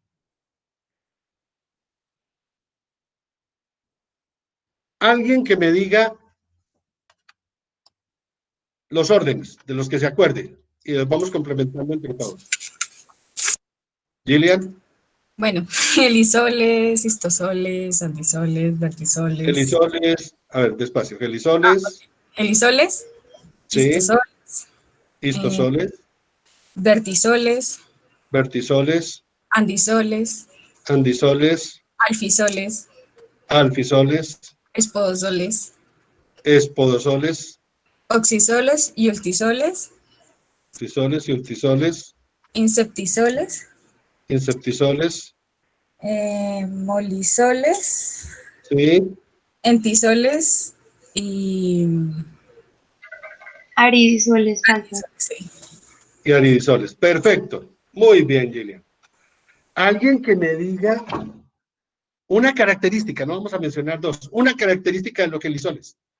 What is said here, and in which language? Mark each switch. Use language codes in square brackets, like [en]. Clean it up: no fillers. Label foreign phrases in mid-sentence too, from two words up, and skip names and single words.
[es] Alguien que me diga los órdenes de los que se acuerde y los vamos complementando entre todos. Gillian. Bueno, helisoles, histosoles, antisoles, vertisoles. Helisoles, a ver, despacio. Helisoles. Helisoles, Sí. histosoles. Histosoles. Vertisoles. Vertisoles. Andisoles. Andisoles. Alfisoles. Alfisoles. Espodosoles. Espodosoles. Oxisoles y ultisoles. Oxisoles y ultisoles. Inseptisoles. Inseptisoles. Molisoles. Sí. Entisoles y aridisoles faltan. Sí. Y aridisoles. Perfecto. Muy bien, Gillian. Alguien que me diga una característica, no vamos a mencionar dos, una característica de los helisoles.